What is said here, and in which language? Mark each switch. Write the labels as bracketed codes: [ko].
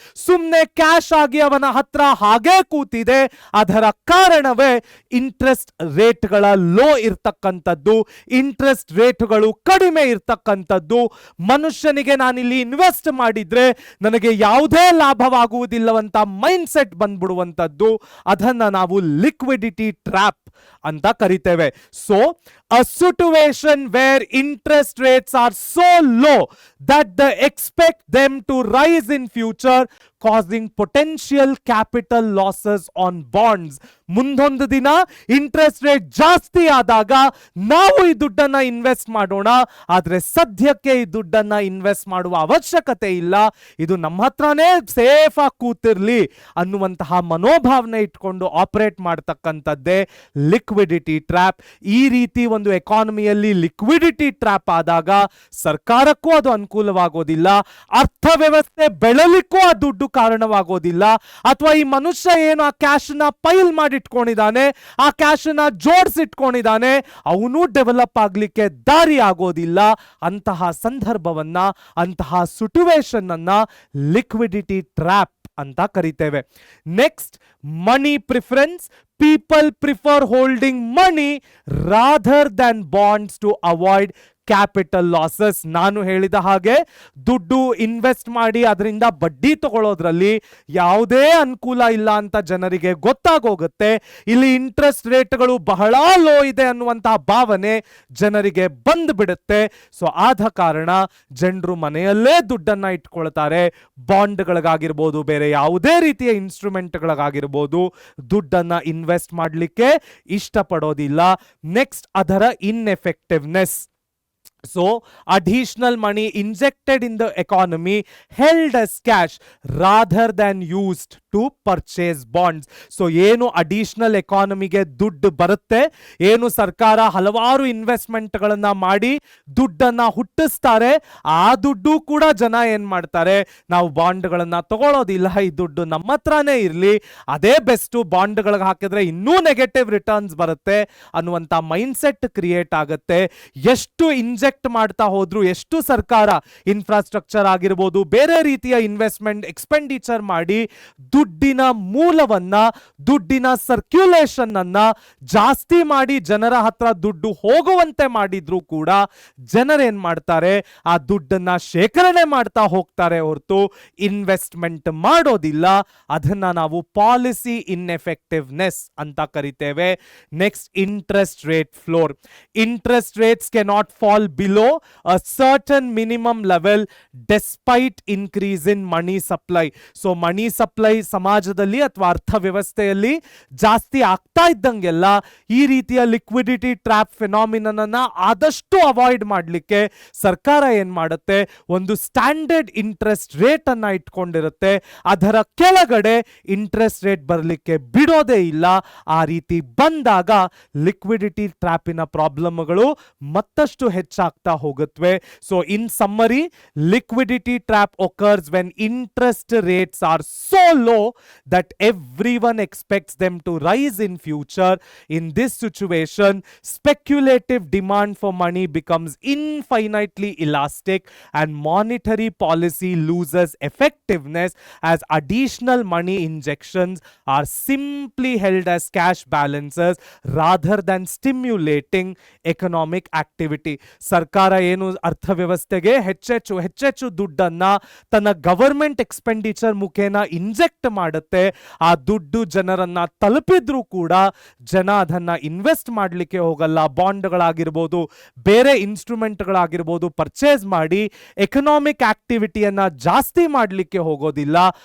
[kn] ಸುಮ್ಮನೆ ಕ್ಯಾಶ್ ಆಗಿ ಅವನ ಹತ್ರ ಹಾಗೇ ಕೂತಿದೆ. ಅದರ ಕಾರಣವೇ ಇಂಟ್ರೆಸ್ಟ್ ರೇಟ್ಗಳ ಲೋ ಇರ್ತಕ್ಕಂಥ ಇರ್ತಕ್ಕಂಥದ್ದು, ಇಂಟ್ರೆಸ್ಟ್ ರೇಟ್ಗಳು ಕಡಿಮೆ ಇರ್ತಕ್ಕಂಥದ್ದು, ಮನುಷ್ಯನಿಗೆ ನಾನಿಲ್ಲಿ ಇನ್ವೆಸ್ಟ್ ಮಾಡಿದ್ರೆ ನನಗೆ ಯಾವುದೇ ಲಾಭವಾಗುವುದಿಲ್ಲವಂತ ಮೈಂಡ್ ಸೆಟ್ ಬಂದ್ಬಿಡುವಂಥದ್ದು, ಅದನ್ನ ನಾವು ಲಿಕ್ವಿಡಿಟಿ ಟ್ರ್ಯಾಪ್ ಅಂತ ಕರಿತೇವೆ. [en] So a situation where interest rates are so low that they expect them to rise in future, causing potential capital losses on bonds. [kn] ಮುಂದೊಂದು ದಿನ ಇಂಟ್ರೆಸ್ಟ್ ರೇಟ್ ಜಾಸ್ತಿ ಆದಾಗ ನಾವು ಈ ದುಡ್ಡನ್ನ ಇನ್ವೆಸ್ಟ್ ಮಾಡೋಣ, ಆದ್ರೆ ಸದ್ಯಕ್ಕೆ ಈ ದುಡ್ಡನ್ನ ಇನ್ವೆಸ್ಟ್ ಮಾಡುವ ಅವಶ್ಯಕತೆ ಇಲ್ಲ, ಇದು ನಮ್ಮ ಹತ್ರನೇ ಸೇಫ್ ಆಗಿ ಕೂತಿರ್ಲಿ ಅನ್ನುವಂತಹ ಮನೋಭಾವನೆ ಇಟ್ಕೊಂಡು ಆಪರೇಟ್ ಮಾಡ್ತಕ್ಕಂಥದ್ದೇ ಲಿಕ್ವಿಡಿಟಿ ಟ್ರ್ಯಾಪ್. ಈ ರೀತಿ ಒಂದು ಎಕಾನಮಿಯಲ್ಲಿ ಲಿಕ್ವಿಡಿಟಿ ಟ್ರ್ಯಾಪ್ ಆದಾಗ ಸರ್ಕಾರಕ್ಕೂ ಅದು ಅನುಕೂಲವಾಗೋದಿಲ್ಲ, ಅರ್ಥವ್ಯವಸ್ಥೆ ಬೆಳಲಿಕ್ಕೂ ಆ ದುಡ್ಡು ಕಾರಣವಾಗೋದಿಲ್ಲ, ಅಥವಾ ಈ ಮನುಷ್ಯ ಏನು ಆ ಕ್ಯಾಶ್ ನ ಪೈಲ್ ಮಾಡಿ ಇಟ್ಕೊಂಡಿದ್ದಾನೆ, ಆ ಕ್ಯಾಶ್ ನ ಜೋಡಿಸಿಟ್ಕೊಂಡಿದ್ದಾನೆ, ಅವನು ಡೆವಲಪ್ ಆಗ್ಲಿಕ್ಕೆ ದಾರಿ ಆಗೋದಿಲ್ಲ. ಅಂತಹ ಸಂದರ್ಭವನ್ನ, ಅಂತಹ ಸಿಚುವೇಶನ್ ಅನ್ನ ಲಿಕ್ವಿಡಿಟಿ ಟ್ರ್ಯಾಪ್ ಅಂತ ಕರಿತೇವೆ. Next, money preference. [en] People prefer holding money rather than bonds to avoid capital losses. [kn] ನಾನು ಹೇಳಿದ ಹಾಗೆ ದುಡ್ಡು ಇನ್ವೆಸ್ಟ್ ಮಾಡಿ ಅದರಿಂದ ಬಡ್ಡಿ ತಗೊಳ್ಳೋದ್ರಲ್ಲಿ ಯಾವುದೇ ಅನುಕೂಲ ಇಲ್ಲ ಅಂತ ಜನರಿಗೆ ಗೊತ್ತಾಗೋಗುತ್ತೆ. ಇಲ್ಲಿ ಇಂಟ್ರೆಸ್ಟ್ ರೇಟ್ಗಳು ಬಹಳ ಲೋ ಇದೆ ಅನ್ನುವಂತಹ ಭಾವನೆ ಜನರಿಗೆ ಬಂದ್ಬಿಡುತ್ತೆ. ಸೊ ಆದ ಕಾರಣ ಜನರು ಮನೆಯಲ್ಲೇ ದುಡ್ಡನ್ನ ಇಟ್ಕೊಳ್ತಾರೆ. ಬಾಂಡ್ಗಳಿಗಾಗಿರ್ಬೋದು, ಬೇರೆ ಯಾವುದೇ ರೀತಿಯ ಇನ್ಸ್ಟ್ರೂಮೆಂಟ್ಗಳಿಗಾಗಿರ್ಬೋದು, ದುಡ್ಡನ್ನ ಇನ್ವೆಸ್ಟ್ ಮಾಡಲಿಕ್ಕೆ ಇಷ್ಟಪಡೋದಿಲ್ಲ. ನೆಕ್ಸ್ಟ್, ಅದರ ಇನ್ಎಫೆಕ್ಟಿವ್ನೆಸ್. [en] So additional money injected in the economy held as cash rather than used to purchase bonds. [kn] So ಏನು ಅಡಿಷನಲ್ ಎಕಾನಮಿಗೆ ದುಡ್ಡು ಬರುತ್ತೆ, ಏನು ಸರ್ಕಾರ ಹಲವಾರು ಇನ್ವೆಸ್ಟ್ಮೆಂಟ್ ಗಳನ್ನ ಮಾಡಿ ದುಡ್ಡನ್ನ ಹುಟ್ಟಿಸ್ತಾರೆ, ಆ ದುಡ್ಡು ಕೂಡ ಜನ ಏನ್ ಮಾಡ್ತಾರೆ, ನಾವು ಬಾಂಡ್ಗಳನ್ನ ತಗೊಳ್ಳೋದಿಲ್ಲ, ಈ ದುಡ್ಡು ನಮ್ಮ ಹತ್ರನೇ ಇರ್ಲಿ, ಅದೇ ಬೆಸ್ಟ್, ಬಾಂಡ್ಗಳಿಗೆ ಹಾಕಿದ್ರೆ ಇನ್ನೂ ನೆಗೆಟಿವ್ ರಿಟರ್ನ್ಸ್ ಬರುತ್ತೆ ಅನ್ನುವಂತ ಮೈಂಡ್ ಸೆಟ್ ಕ್ರಿಯೇಟ್ ಆಗುತ್ತೆ. ಎಷ್ಟು ಇಂಜೆಕ್ಟ್ ಮಾಡ್ತಾ ಹೋದ್ರು, ಎಷ್ಟು ಸರ್ಕಾರ ಇನ್ಫ್ರಾಸ್ಟ್ರಕ್ಚರ್ ಆಗಿರ್ಬೋದು, ಬೇರೆ ರೀತಿಯ ಇನ್ವೆಸ್ಟ್ಮೆಂಟ್ ಎಕ್ಸ್ಪೆಂಡಿಚರ್ ಮಾಡಿ ದುಡ್ಡಿನ ಮೂಲವನ್ನ, ದುಡ್ಡಿನ ಸರ್ಕ್ಯುಲೇಷನ್ ಅನ್ನ ಜಾಸ್ತಿ ಮಾಡಿ ಜನರ ಹತ್ರ ದುಡ್ಡು ಹೋಗುವಂತೆ ಮಾಡಿದ್ರು ಕೂಡ ಜನರೇನ್ ಮಾಡ್ತಾರೆ, ಆ ದುಡ್ಡನ್ನ ಶೇಖರಣೆ ಮಾಡ್ತಾ ಹೋಗ್ತಾರೆ ಹೊರತು ಇನ್ವೆಸ್ಟ್ಮೆಂಟ್ ಮಾಡೋದಿಲ್ಲ. ಅದನ್ನ ನಾವು ಪಾಲಿಸಿ ಇನ್ಎಫೆಕ್ಟಿವ್ನೆಸ್ ಅಂತ ಕರಿತೇವೆ. Next, interest rate floor. [en] Interest rates cannot fall below a certain minimum level despite increase in money supply. So money supply [kn] ಸಮಾಜದಲ್ಲಿ ಅಥವಾ ಅರ್ಥವ್ಯವಸ್ಥೆಯಲ್ಲಿ ಜಾಸ್ತಿ ಆಗ್ತಾ ಇದ್ದಂಗೆಲ್ಲ ಈ ರೀತಿಯ ಲಿಕ್ವಿಡಿಟಿ ಟ್ರ್ಯಾಪ್ ಫಿನಾಮಿನನ್ ಅನ್ನ ಆದಷ್ಟು ಅವಾಯ್ಡ್ ಮಾಡಲಿಕ್ಕೆ ಸರ್ಕಾರ ಏನ್ ಮಾಡುತ್ತೆ, ಒಂದು ಸ್ಟ್ಯಾಂಡರ್ಡ್ ಇಂಟ್ರೆಸ್ಟ್ ರೇಟ್ ಅನ್ನ ಇಟ್ಕೊಂಡಿರುತ್ತೆ, ಅದರ ಕೆಳಗಡೆ ಇಂಟ್ರೆಸ್ಟ್ ರೇಟ್ ಬರಲಿಕ್ಕೆ ಬಿಡೋದೇ ಇಲ್ಲ. ಆ ರೀತಿ ಬಂದಾಗ ಲಿಕ್ವಿಡಿಟಿ ಟ್ರ್ಯಾಪಿನ ಪ್ರಾಬ್ಲಮ್ಗಳು ಮತ್ತಷ್ಟು ಹೆಚ್ಚಾಗ್ತಾ ಹೋಗುತ್ತವೆ. [en] So in summary, liquidity trap occurs when interest rates are so low that everyone expects them to rise in future. In this situation, speculative demand for money becomes infinitely elastic and monetary policy loses effectiveness as additional money injections are simply held as cash balances rather than stimulating economic activity. [kn] ಸರ್ಕಾರ ಏನು ಅರ್ಥವ್ಯವಸ್ಥೆಗೆ ಹೆಚ್ಚೆಚ್ಚು ದುಡ್ಡನ್ನ ತನ್ನ government expenditure ಮುಖೇನ inject ಮಾಡುತ್ತೆ, ಆ ದುಡ್ಡು ಜನರನ್ನ ತಲುಪಿದ್ರು ಕೂಡ ಜನ ಅದನ್ನ ಇನ್ವೆಸ್ಟ್ ಮಾಡಲಿಕ್ಕೆ ಹೋಗಲ್ಲ. ಬಾಂಡ್ಗಳಾಗಿರ್ಬೋದು, ಬೇರೆ ಇನ್ಸ್ಟ್ರೂಮೆಂಟ್ಗಳಾಗಿರ್ಬೋದು ಪರ್ಚೇಸ್ ಮಾಡಿ ಎಕನಾಮಿಕ್ ಆಕ್ಟಿವಿಟಿಯನ್ನ ಜಾಸ್ತಿ ಮಾಡಲಿಕ್ಕೆ ಹೋಗೋದಿಲ್ಲ.